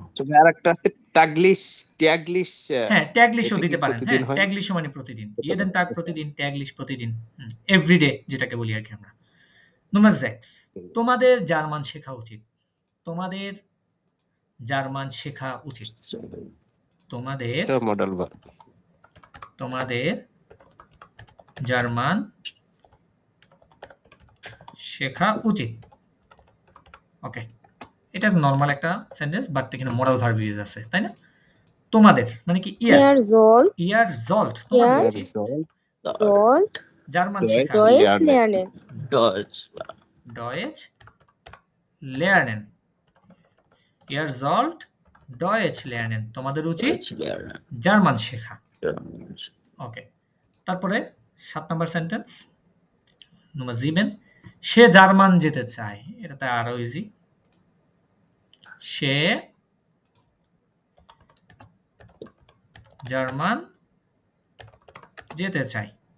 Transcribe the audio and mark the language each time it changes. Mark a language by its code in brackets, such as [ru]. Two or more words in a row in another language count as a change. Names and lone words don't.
[bn] তবে আরেকটা ট্যাগলিশ হ্যাঁ, ট্যাগলিশও দিতে পারেন। হ্যাঁ, ট্যাগলিশ মানে প্রতিদিন, [de] jeden Tag [bn] প্রতিদিন, ট্যাগলিশ প্রতিদিন, এভরিডে যেটাকে বলি আর কি আমরা। Nummer 6 তোমাদের জার্মান শেখা উচিত। তোমাদের জার্মান শেখা উচিত। তোমাদের [en] modal verb. [bn] তোমাদের জার্মান শেখা উচিত। ওকে, এটা নরমাল একটা সেন্টেন্স, বাট এখানে [en] modal verb use [bn] আছে, তাই না? তোমাদের মানে কি? [de] Ihr [bn] sollt তোমাদের উচিত [de] sollt [bn] জার্মান শেখা। [de] Deutsch lernen. Deutsch lernen. Ihr sollt Deutsch lernen. [bn] তোমাদের উচিত জার্মান শেখা। ওকে, তারপরে 7 নাম্বার সেন্টেন্স, Nummer 7 সে জার্মান যেতে চায়। এটা আরো ইজি। সে জার্মান যেতে চায়।